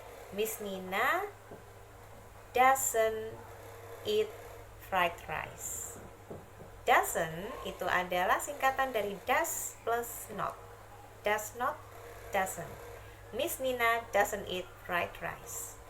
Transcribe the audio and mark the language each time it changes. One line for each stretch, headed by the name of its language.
English: Miss Nina doesn't eat fried rice.
Indonesian: Doesn't itu adalah singkatan dari does plus not.
English: Does not, doesn't. Miss Nina doesn't eat fried rice.